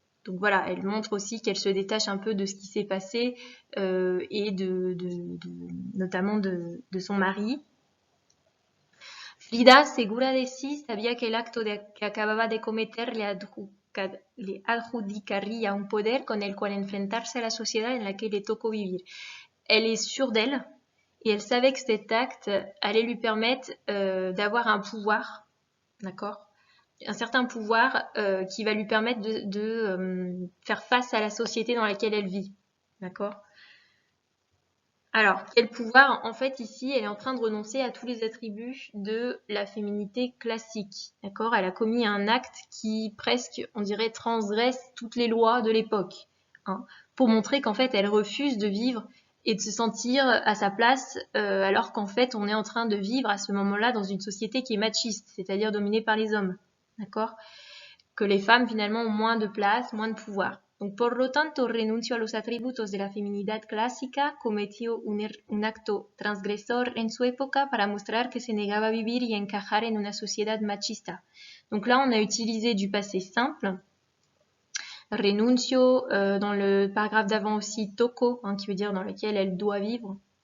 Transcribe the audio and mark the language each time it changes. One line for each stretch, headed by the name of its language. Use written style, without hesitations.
French: Donc voilà, elle montre aussi qu'elle se détache un peu de ce qui s'est passé et notamment de son mari.
Spanish: Frida, segura de sí, sabía que el acto que acababa de cometer le adjudicaría un poder con el cual enfrentarse a la sociedad en la que le tocó vivir.
French: Elle est sûre d'elle et elle savait que cet acte allait lui permettre d'avoir un pouvoir, d'accord, un certain pouvoir qui va lui permettre de faire face à la société dans laquelle elle vit, d'accord. Alors, quel pouvoir? En fait, ici, elle est en train de renoncer à tous les attributs de la féminité classique. D'accord? Elle a commis un acte qui, presque, on dirait, transgresse toutes les lois de l'époque. Pour montrer qu'en fait, elle refuse de vivre et de se sentir à sa place, alors qu'en fait, on est en train de vivre à ce moment-là dans une société qui est machiste, c'est-à-dire dominée par les hommes. D'accord? Que les femmes, finalement, ont moins de place, moins de pouvoir.
Spanish: Donc, por lo tanto, renunció a los atributos de la feminidad clásica, cometió un acto transgresor en su época para mostrar que se negaba a vivir y encajar en una sociedad machista.
French: Donc là, on a utilisé du passé simple. Renuncio, dans le paragraphe d'avant aussi, tocó, qui veut dire dans lequel elle doit vivre.